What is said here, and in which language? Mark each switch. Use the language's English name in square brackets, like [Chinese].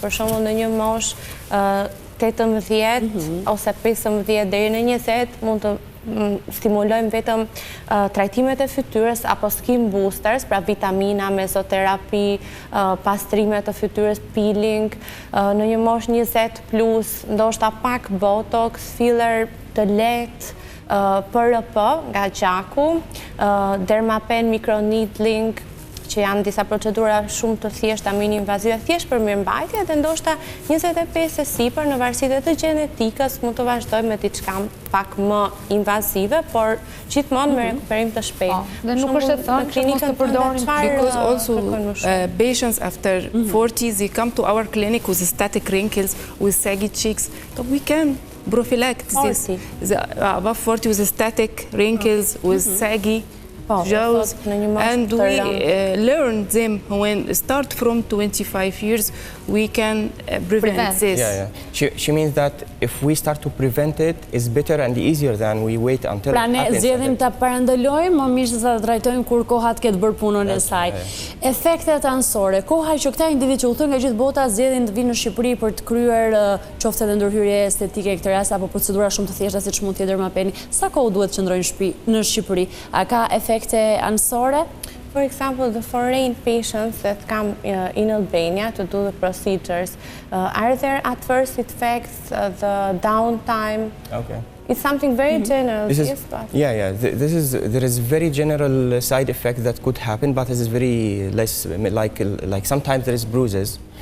[Albanian] Për shembull, në një moshë 18 ose 15 deri në 20 mund të stimulojmë vetëm trajtimet e fytyrës apo skin boosters, pra vitamina, mezoterapi, pastrime të fytyrës, peeling, në një moshë 20 plus, ndoshta pak botox, filler të lehtë, PRP nga gjaku, dermapen microneedling, që që janë disa procedura shumë të thjeshta, mini-invazive, thjesht për mirëmbajtje, dhe ndoshta 25 e sipër në varësi të gjenetikës mund të vazhdojmë me diçka pak më invazive, por gjithmonë me rekuperim të shpejtë. Dhe nuk është e thënë që mos të përdorin. [English] Because also patients after 40s, they come to our clinic with static wrinkles, with saggy cheeks, so we can prophylact this. Above 40 with static wrinkles, with saggy jaws, and we learn them when start from 25 years, we can prevent this. She means that if we start to prevent it, it's better and easier than we wait until it happens. [Albanian] Pra ne zgjedhim ta parandalojmë, më mirë se ta trajtojmë kur koha të ketë bërë punën e saj. Efektet anësore, koha që këta individ që udhtojnë nga gjithë bota zgjedhin të vinë në Shqipëri për të kryer qoftë edhe ndërhyrje estetike këtë rast apo procedura shumë të thjeshta siç mund tjetër dermapeni. Sa kohë duhet të qëndrojnë në Shqipëri? A ka efekte anësore? [English] For example, the foreign patients that come in Albania to do the procedures, are there adverse effects, the downtime? Okay. It's something very general. There is very general side effect that could happen, but it is very less, like sometimes there is bruises.